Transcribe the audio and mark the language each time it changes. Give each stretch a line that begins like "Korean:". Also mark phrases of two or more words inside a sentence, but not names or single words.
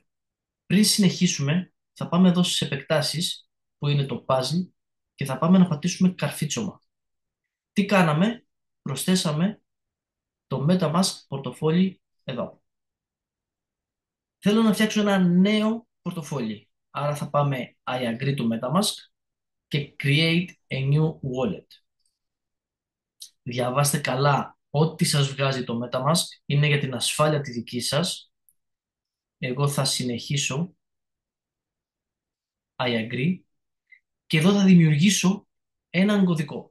Greek: Πριν συνεχίσουμε, θα πάμε εδώ στις επεκτάσεις, που είναι το puzzle, και θα πάμε να πατήσουμε καρφίτσωμα. Τι κάναμε? Προσθέσαμε το MetaMask πορτοφόλι εδώ. Θέλω να φτιάξω ένα νέο πορτοφόλι. Άρα θα πάμε
English: I agree to MetaMask
Greek: και
English: create a new wallet.
Greek: Διαβάστε καλά, ό,τι σας βγάζει το MetaMask είναι για την ασφάλεια τη δική σας. Εγώ θα συνεχίσω
English: I agree
Greek: και εδώ θα δημιουργήσω έναν κωδικό.